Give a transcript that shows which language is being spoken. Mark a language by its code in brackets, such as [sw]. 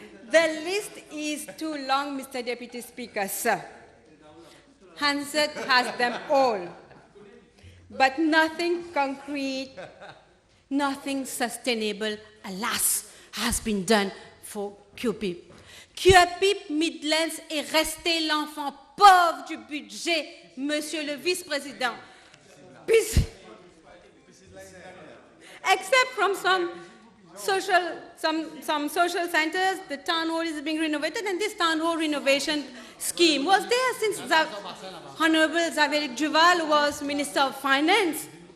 [en] The list is too long, Mr. Deputy Speaker, sir. Hansard has them all. But nothing concrete, nothing sustainable, alas, has been done for Kuapip. [fr] Kuapip Midlands est resté l'enfant pauvre du budget, Monsieur le Vice-président. [en] Except from some social centers, the town hall is being renovated, and this town hall renovation scheme was there since Honorable Xavier Duval was Minister of Finance.